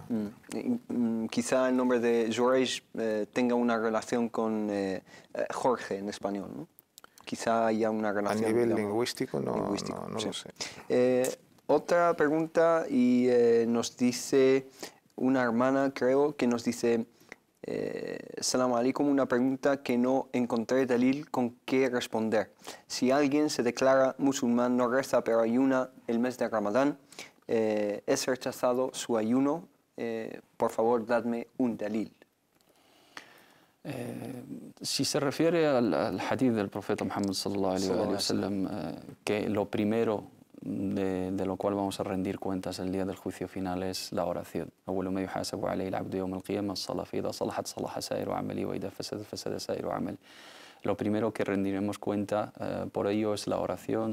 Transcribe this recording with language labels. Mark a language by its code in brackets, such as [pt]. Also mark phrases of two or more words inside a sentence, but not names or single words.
[es] Quizá el nombre de Jurayj tenga una relación con Jorge en español, ¿no? Quizá haya una relación. A nivel lingüístico no lo sé. Otra pregunta y nos dice una hermana, creo, que nos dice: [ar] سلام عليكم, [es] una pregunta que no encontré dalil con qué responder. Si alguien se declara musulmán, no reza pero ayuna el mes de Ramadán, es rechazado su ayuno, por favor dadme un dalil. Si se refiere al hadith del profeta Muhammad [ar] صلى الله عليه وسلم, [es] que lo primero de lo cual vamos a rendir cuentas el día del juicio final es la oración. Lo primero que rendiremos cuenta por ello es la oración.